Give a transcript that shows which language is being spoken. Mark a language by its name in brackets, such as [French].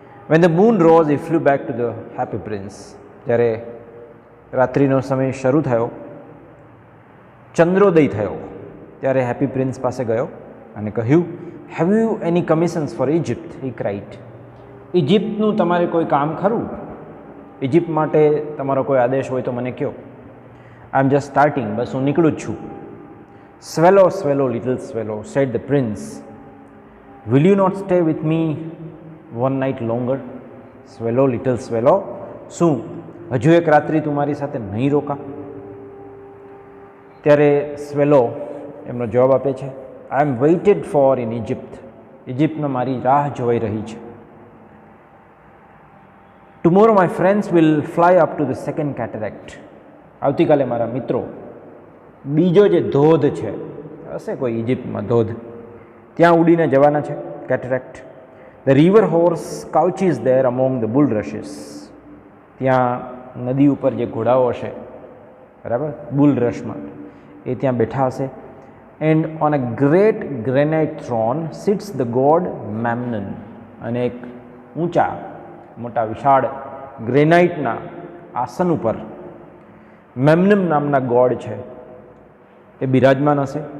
[English] When the moon rose, he flew back to the happy prince. [Gujarati] જ્યારે રાત્રિનો સમય શરૂ થયો, ચંદ્રોદય થયો, ત્યારે હેપી પ્રિન્સ પાસે ગયો અને કહ્યું, [English] Have you any commissions for Egypt? He cried. [Gujarati] ઇજિપ્તનું તમારે કોઈ કામ ખરું? ઇજિપ્ત માટે તમારો કોઈ આદેશ હોય તો મને કહો. [English] I am just starting, [Gujarati] બસ હું નીકળું જ છું. [English] Swallow, swallow, little swallow, said the prince. Will you not stay with me one night longer? Swallow, little swallow, [Gujarati] શું હજુ એક રાત્રિ તું મારી સાથે નહીં રોકા? ત્યારે સ્વેલો એમનો જવાબ આપે છે, [English] I am waited for in Egypt. [Gujarati] ઇજિપ્તમાં મારી રાહ જોવાઈ રહી છે. [English] Tomorrow my friends will fly up to the second cataract. [Gujarati] આવતીકાલે મારા મિત્રો બીજો જે ધોધ છે, હશે કોઈ ઇજિપ્તમાં ધોધ, ત્યાં ઉડીને જવાના છે, કેટરેક્ટ. [English] The river horse couches there among the bulrushes. [Gujarati] ત્યાં નદી ઉપર જે ઘોડાઓ હશે, બરાબર, બુલરશમાં, એ ત્યાં બેઠા હશે. [English] And on a great granite throne sits the god Memnon. [Gujarati] અને એક ઊંચા મોટા વિશાળ ગ્રેનાઇટના આસન ઉપર મેમનમ નામના ગોડ છે, એ બિરાજમાન હશે.